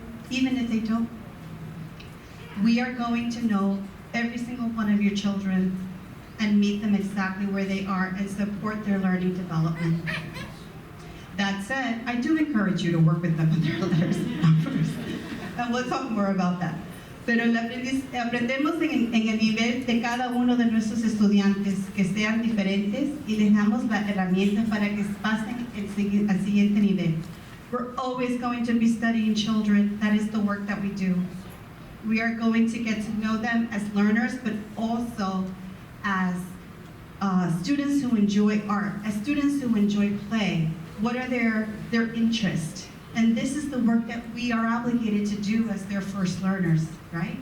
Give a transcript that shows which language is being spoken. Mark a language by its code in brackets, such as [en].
[en] Even if they don't, we are going to know every single one of your children and meet them exactly where they are and support their learning development. That said, I do encourage you to work with them on their letters first. And we'll talk more about that. [es] Pero aprendemos en el nivel de cada uno de nuestros estudiantes que sean diferentes y les damos la herramienta para que pasen al siguiente nivel. [en] We're always going to be studying children. That is the work that we do. We are going to get to know them as learners, but also as students who enjoy art, as students who enjoy play. What are their interests? And this is the work that we are obligated to do as their first learners, right?